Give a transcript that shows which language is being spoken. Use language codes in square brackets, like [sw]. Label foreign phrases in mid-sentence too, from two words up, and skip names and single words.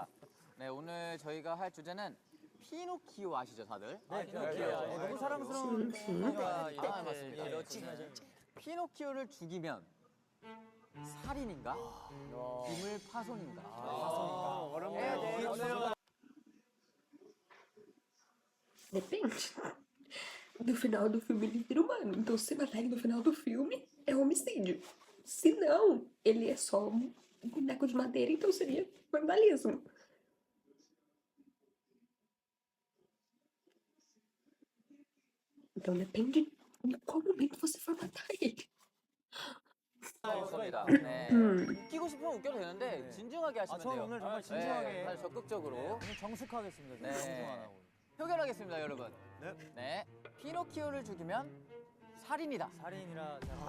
[ko] 네, 오늘 저희가 할 주제는 피노키오 아시죠, 다들? 네, 피노키오. 너무 사랑스러운 아, 이렇게 맞습니다. 피노키오를 죽이면 살인인가? 기물 파손인가? 어렵네요. [pt] Depende. Do final do filme ele vira humano. Então, se matar ele no final do filme, é homicídio. Se não, ele é só um boneco de madeira, então seria vandalismo. Então depende em qual momento você for matar ele. [ko] 좋습니다. 네. 웃기고 싶으면 웃겨도 되는데 진중하게 하시면 저는 돼요. 오늘 정말 네, 진중하게 아주 적극적으로 오늘 정숙하겠습니다. 네. 정중 안 하고. 표결하겠습니다, 여러분. 네. 피노키오를 죽이면 살인이다. 살인이라 생각-